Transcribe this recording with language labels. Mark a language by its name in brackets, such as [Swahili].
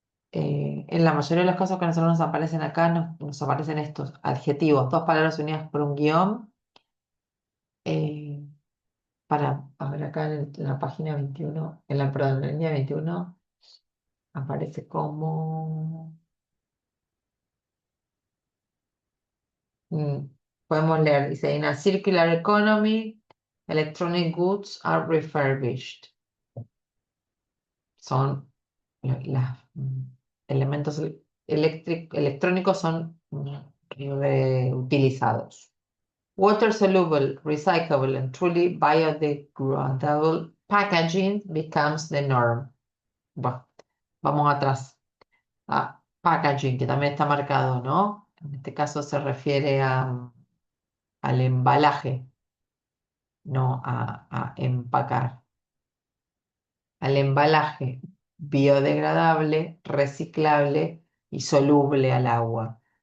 [Spanish] En la mayoría de los casos que a nosotros nos aparecen acá, nos aparecen estos adjetivos, dos palabras unidas por un guión, eh, a ver, acá en la página 21, perdón, en la línea 21, aparece como... [English] Mm, [Spanish] Podemos leer, dice, [English] in a circular economy, electronic goods are refurbished. [Spanish] Son los elementos electrónicos son reutilizados. [English] Water soluble, recyclable, and truly biodegradable packaging becomes the norm. Bueno, [Spanish] Vamos atrás. Packaging, que también está marcado, ¿no? En este caso se refiere al embalaje, no a empacar. Al embalaje biodegradable, reciclable y soluble al agua.